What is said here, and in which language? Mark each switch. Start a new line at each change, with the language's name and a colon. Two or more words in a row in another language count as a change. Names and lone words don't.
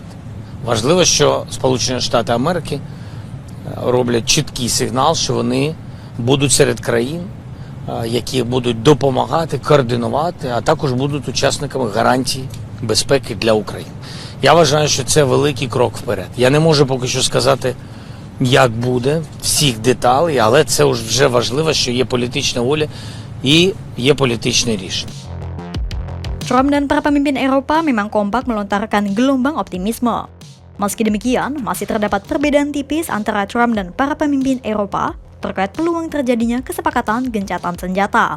Ukrainian: Важливо, що Сполучені Штати Америки роблять чіткий сигнал, що вони будуть серед країн, які будуть допомагати, координувати, а також будуть учасниками гарантій безпеки для України. Я вважаю, що це великий крок вперед. Я не можу поки що сказати, як буде, всіх деталей, але це вже важливо, що є політична воля і є політичне рішення.
Indonesian: Trump dan para pemimpin Eropa memang kompak melontarkan gelombang optimisme. Meski demikian, masih terdapat perbedaan tipis antara Trump dan para pemimpin Eropa terkait peluang terjadinya kesepakatan gencatan senjata.